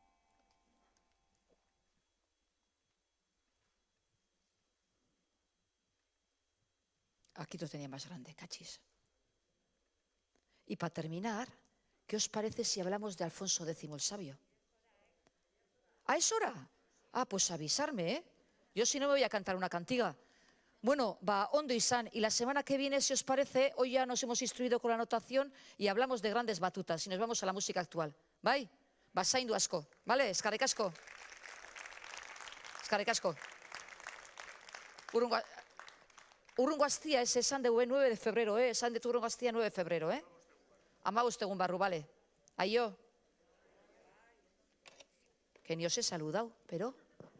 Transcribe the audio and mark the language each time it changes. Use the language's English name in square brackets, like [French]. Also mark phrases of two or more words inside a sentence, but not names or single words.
[Spanish] Aquí lo tenía más grande, cachis. Y para terminar, ¿qué os parece si hablamos de Alfonso X el Sabio? ¿Ah, es hora? Ah, pues avisarme, ¿eh? Yo si no me voy a cantar una cantiga. Bueno, [Basque] va ondo izan, [Spanish] y la semana que viene, si os parece, hoy ya nos hemos instruido con la notación y hablamos de grandes batutas y nos vamos a la música actual. [Basque] ¿Bai? Va zaindu asko, ¿vale? Eskerrik asko. Eskerrik asko. Urrungo astia, esan dugu [Spanish] 9 de febrero, [Basque] esan dut urrungo astia [Spanish] 9 de febrero, [Basque] 15 egun barru, ¿vale? Aio. [Spanish] Que ni os he saludado, pero...